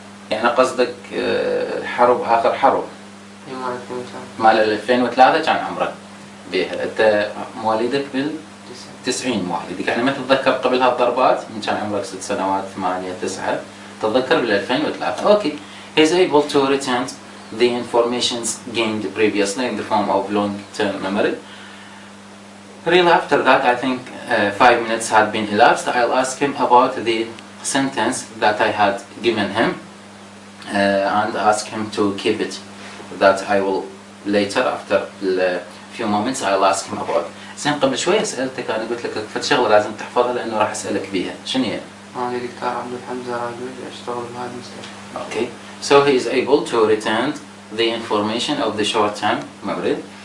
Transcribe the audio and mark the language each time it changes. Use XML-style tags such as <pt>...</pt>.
<ar>يعني قصدك الحرب آخر حرب هي مال 2003. مال 2003 كان عمرك بيها. أنت مواليدك بال90 مواليدك، يعني ما تتذكر قبل هالضربات من كان عمرك 6 سنوات 8 9 تتذكر بال2003. أوكي.</ar> <en>He's able to retain the informations gained previously in the form of long-term memory. Really after that I think 5 minutes had been elapsed. I'll ask him about the sentence that I had given him and ask him to keep it. That I will later after a few moments I'll ask him about.</en> <ar>زين قبل شوية سألتك أنا قلت لك فد شغلة لازم تحفظها لأنه راح أسألك بيها. شنو هي؟ أنا دكتور عبد الحمد راجوج أشتغل بهذا المستشفى.</ar> <en>Okay. So he is able to retain the information of the short-term memory.</en>